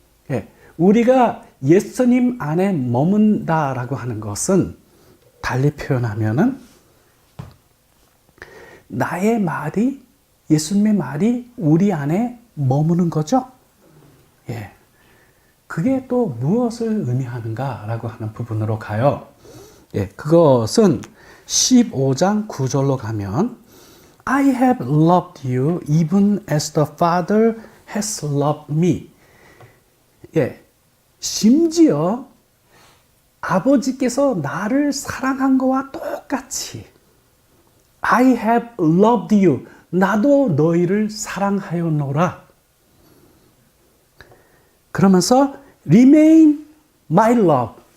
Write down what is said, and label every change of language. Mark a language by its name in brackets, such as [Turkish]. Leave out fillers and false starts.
[Korean] 예, 우리가 예수님 안에 머문다라고 하는 것은 달리 표현하면은 나의 말이, 예수님의 말이 우리 안에 머무는 거죠. 예. 그게 또 무엇을 의미하는가라고 하는 부분으로 가요. 예, 그것은 15장 9절로 가면 [English] I have loved you even as the Father has loved me. [Korean] 예, 심지어 아버지께서 나를 사랑한 것과 똑같이 [English] I have loved you. [Korean] 나도 너희를 사랑하였노라. 그러면서 [English] remain my love.